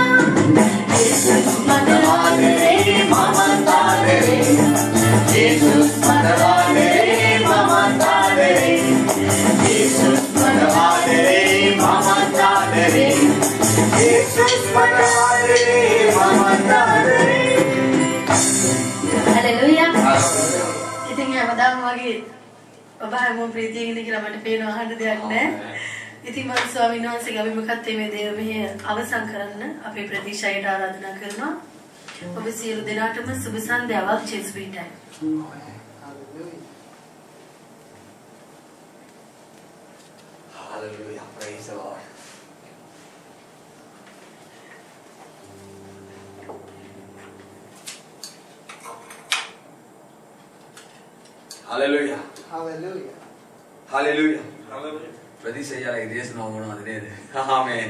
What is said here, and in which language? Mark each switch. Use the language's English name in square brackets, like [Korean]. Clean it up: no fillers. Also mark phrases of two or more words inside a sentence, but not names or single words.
[Sinhala] Jesus, Madhadare, Mamadare. Jesus, Madhadare, Mamadare. Jesus, Madhadare, Mamadare. Jesus, Madhadare, Mamadare. Hallelujah. ඉතින් හැමදාම වගේ ඔබ හැමෝම ප්‍රීතියෙන් ඉන්න කියලා මට පේනවා අහන්න දෙයක් නැහැ. ඉතින් මම ස්වාමීන් වහන්සේගේ අභිමුඛත්වයේ මේ දේව මෙහෙය අවසන් කරන්න අපේ ප්‍රතිශයයට ආරාධනා කරනවා. ඔබ සියලු දෙනාටම සුබ සන්ධ්‍යාවක් චේස්විටයි. [English] Hallelujah. Praise the Lord. Hallelujah. Hallelujah. [Sinhala] Hallelujah. ප්‍රතිශයලගේ දේශනාව මොනවද නේද? ආමේන්.